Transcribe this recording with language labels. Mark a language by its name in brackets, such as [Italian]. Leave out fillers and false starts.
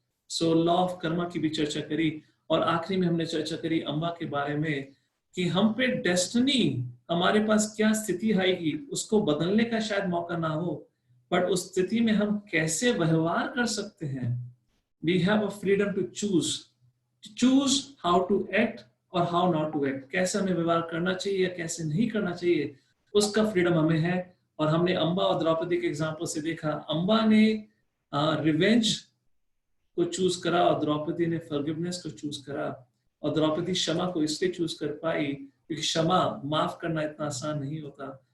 [Hindi] So law of Karma की भी चर्चा करी, और आखिरी में हमने चर्चा करी अम्बा के बारे में कि हम पे डेस्टिनी, हमारे पास क्या स्थिति आएगी उसको बदलने का शायद मौका ना हो, बट उस स्थिति में हम कैसे व्यवहार कर सकते हैं [English] we have a freedom to choose how to act और how not to act. [Hindi] कैसे हमें व्यवहार करना चाहिए या कैसे नहीं करना चाहिए, उसका फ्रीडम हमें है. और हमने अम्बा और द्रौपदी के एग्जाम्पल से देखा, अम्बा ने रिवेंज को चूज करा और द्रौपदी ने फॉरगिवनेस को चूज करा. और द्रौपदी क्षमा को इसलिए चूज कर पाई क्योंकि क्षमा, माफ करना इतना आसान नहीं होता.